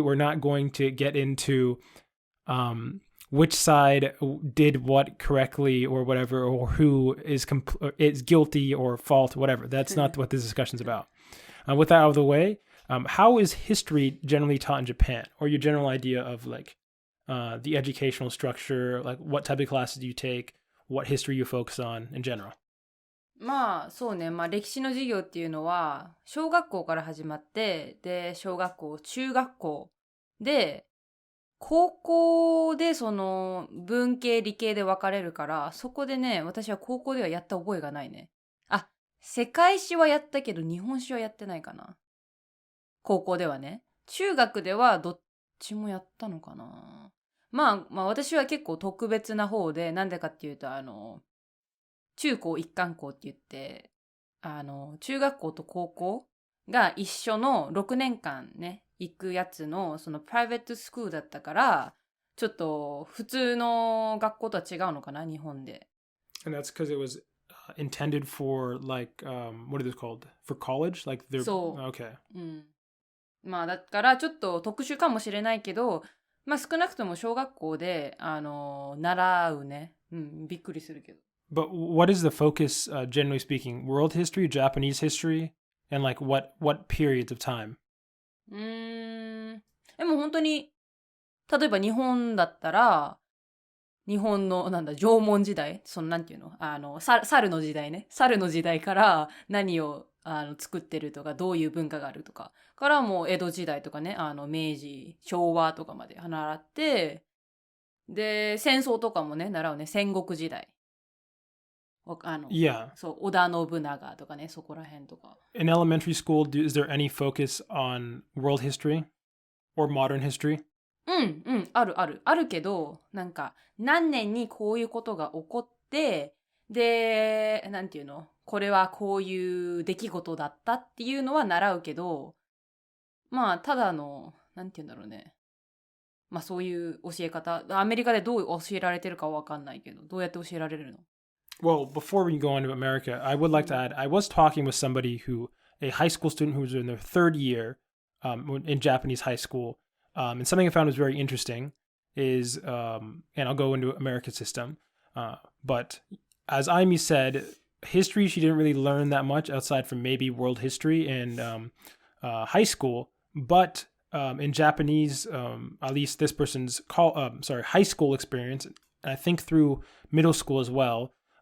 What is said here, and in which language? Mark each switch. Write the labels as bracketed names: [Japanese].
[English] We're not going to get into which side did what correctly or whatever, or who is guilty or fault, whatever. That's not what this discussion is about. With that out of the way, how is history generally taught in Japan, or your general idea of like the educational structure, like what type of classes do you take, what history you focus on in general? [Japanese] まあそうね、歴史の授業っていうのは小学校から始まって、で小学校、中学校で高校でその文系理系で分かれるから、そこでね、私は高校ではやった覚えがないね。あ、世界史はやったけど日本史はやってないかな。高校ではね。中学ではどっちもやったのかな。まあ私は結構特別な方で、なんでかっていうと中高一貫校って言って、中学校と高校が一緒の6年間ね、行くやつの、そのプライベートスクールだったから、ちょっと普通の学校とは違うのかな、日本で。 [English] And that's because it was intended for like, what are those called? For college? Like they're... [Japanese] そう。 [English] Okay. [Japanese] うん。まあだからちょっと特殊かもしれないけど、まあ少なくとも小学校で、習うね。うん、びっくりするけど。 [English] But what is the focus, generally speaking? World history, Japanese history, and like what periods of time? [Japanese] でも本当に、例えば日本だったら、日本の縄文時代、なんていうの、猿の時代ね。猿の時代から何を作ってるとか、どういう文化があるとか、からもう江戸時代とかね、明治、昭和とかまで習って、で、戦争とかもね、習うね、戦国時代。 [English] Yeah. [Japanese] そう、織田信長とかね、そこら辺とか。 [English] In elementary school, is there any focus on world history or modern history? [Japanese] あるけど、なんか、何年にこういうことが起こって、で、なんていうの？これはこういう出来事だったっていうのは習うけど、まあ、ただの、なんていうんだろうね。まあ、そういう教え方。アメリカでどう教えられてるかはわかんないけど、どうやって教えられるの？ [English] Well, before we go on to America, I would like to add, I was talking with somebody a high school student who was in their third year in Japanese high school. And something I found was very interesting is, and I'll go into America's system, but as Aimi said, history, she didn't really learn that much outside from maybe world history in high school, but in Japanese, at least this person's high school experience, and I think through middle school as well,